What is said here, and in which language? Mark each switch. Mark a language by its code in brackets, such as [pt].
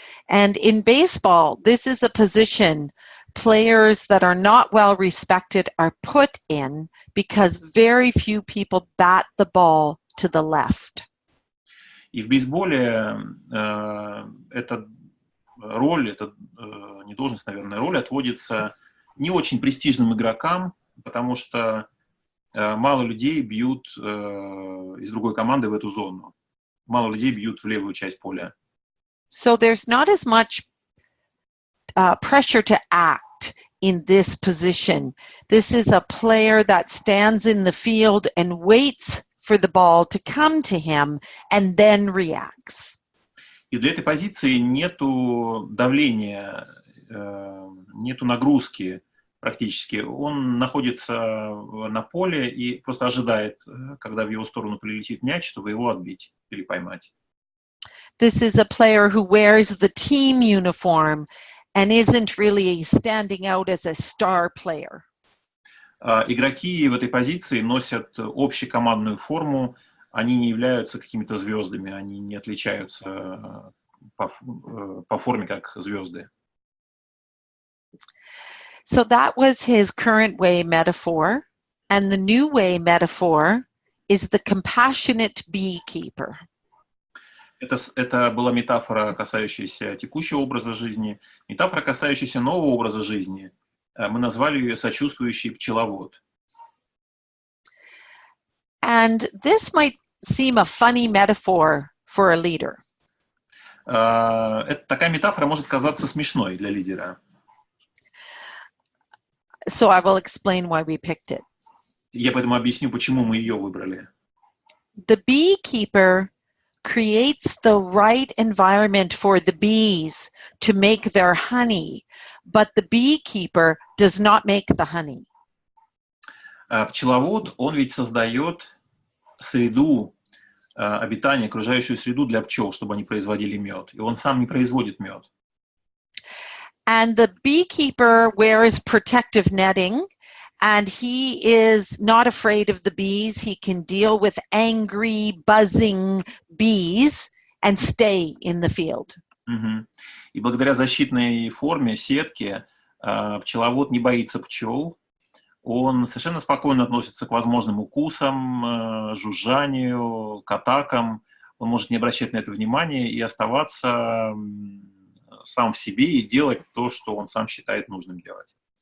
[en] And in baseball, this is a position players that are not well respected are put in because very few people bat the ball to the left. [ru] И в бейсболе эта роль, эта не должность, наверное, роль отводится не очень престижным игрокам, потому что мало людей бьют из другой команды в эту зону. Мало людей бьют в левую часть поля. [en] So there's not as much pressure to act in this position. This is a player that stands in the field and waits for the ball to come to him and then reacts. [ru] И для этой позиции нету давления, нету нагрузки практически. Он находится на поле и просто ожидает, когда в его сторону прилетит мяч, чтобы его отбить или поймать. [en] This is a player who wears the team uniform and isn't really standing out as a star player. [ru] Игроки в этой позиции носят общекомандную форму, они не являются какими-то звездами, они не отличаются по форме как звезды. [en] So that was his current way metaphor, and the new way metaphor is the compassionate beekeeper. [ru] Это была метафора, касающаяся текущего образа жизни. Метафора, касающаяся нового образа жизни. Мы назвали ее «сочувствующий пчеловод». [en] And this might seem a funny metaphor for a leader. [ru] Такая метафора может казаться смешной для лидера. [en] So I will explain why we picked it. [ru] Я поэтому объясню, почему мы ее выбрали. [en] The beekeeper creates the right environment for the bees to make their honey, but the beekeeper does not make the honey. [ru] Пчеловод, он ведь создает среду обитания, окружающую среду для пчел, чтобы они производили мед. И он сам не производит мед. [en] And the beekeeper wears protective netting, and he is not afraid of the bees. He can deal with angry, buzzing bees and stay in the field. [ru] И благодаря защитной форме, сетке, пчеловод не боится пчел. Он совершенно спокойно относится к возможным укусам, жужжанию, к атакам. Он может не обращать на это внимания и оставаться сам в себе и делать то, что он сам считает нужным делать.